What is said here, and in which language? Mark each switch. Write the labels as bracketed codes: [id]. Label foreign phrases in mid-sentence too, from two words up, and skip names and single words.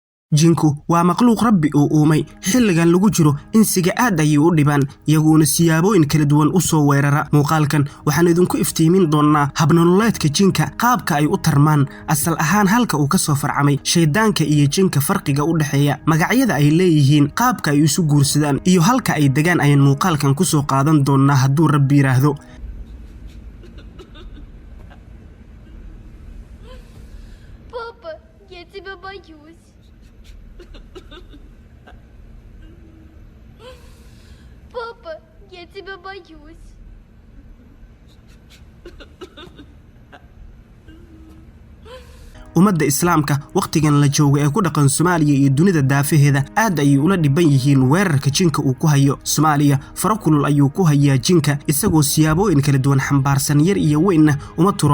[so] jinku waa makhluuq rabbi oo uumay xilligan lagu jiro insiga aad ay u dhibaan iyaguna siyaabooyin kala duwan u soo weerara muuqaalkan waxaan idinku iftiimin doonaa habnololeedka jinka qaabka ay u tarmaan asal ahaan halka uu ka soo farcamay shaydaanka iyo jinka farqiga u dhaxeeya magacyada ay leeyihiin qaabka ay isu guursadaan iyo halka ay degaan ayaan muuqaalkan ku soo qaadan doonaa hadduu rabbi yiraahdo [ru] Папа, я тебя боюсь. Папа, я тебя боюсь. [so] ummadda islaamka waqtigan la joogo ee ku dhaqan Soomaaliya iyo dunida daafaheeda aad ay ula dhiban yihiin weerarka jinka uu ku hayo Soomaaliya farakulul ayuu ku hayaa jinka isagoo siyaabooyin kala duwan xambaarsan yar iyo weyn uma turo